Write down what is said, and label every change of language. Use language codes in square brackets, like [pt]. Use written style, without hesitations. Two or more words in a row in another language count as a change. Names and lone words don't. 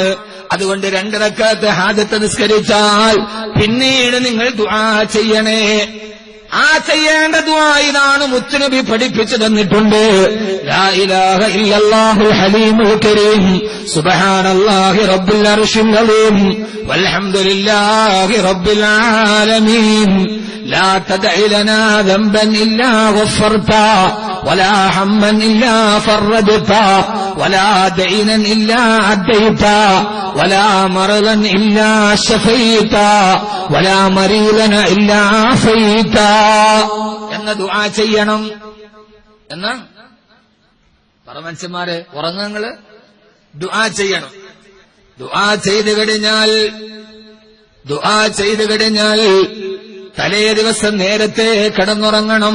[ml] അതുകൊണ്ട് 2 റക്അത്ത് ഹാജത്ത് നിസ്കരിച്ചാൽ പിന്നീട് നിങ്ങൾ ദുആ ചെയ്യണേ. ആ ചെയ്യേണ്ട ദുആ ഇതാണ് മുത്തുനബി പഠിപ്പിച്ചു തന്നിട്ടുണ്ട്. [ar] لا إله إلا الله الحليم الكريم، سبحان الله رب العرش العليم، والحمد لله رب العالمين. لا تدع لنا ذنبا إلا غفرته ولا هما إلا فرجته ولا دينا إلا أديته ولا مرضا إلا شفيته ولا مريضا إلا عافيته [ml] എന്ന ദുആ ചെയ്യണം. എന്നാ പറ മനുഷ്യന്മാരെ, ഉറങ്ങങ്ങള് ദുആ ചെയ്യണം. ദുആ ചെയ്തു കഴിഞ്ഞാൽ തലേ ദിവസം നേരത്തെ കിടന്നുറങ്ങണം.